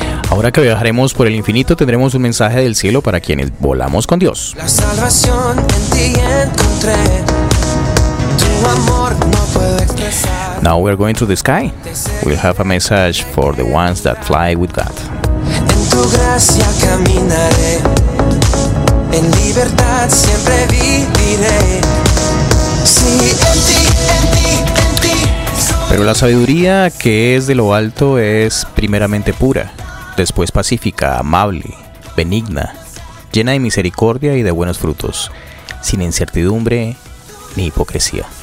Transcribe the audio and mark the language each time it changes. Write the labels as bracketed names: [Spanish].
[Spanish] Ahora que viajaremos por el infinito, tendremos un mensaje del cielo para quienes volamos con Dios. La salvación en ti encontré. Tu amor no puede expresar. [English] Now we're going to the sky. We'll have a message for the ones that fly with God. [Spanish] En tu gracia caminaré. En libertad siempre viviré. Sí, en ti, en ti. Pero la sabiduría que es de lo alto es primeramente pura, después pacífica, amable, benigna, llena de misericordia y de buenos frutos, sin incertidumbre ni hipocresía.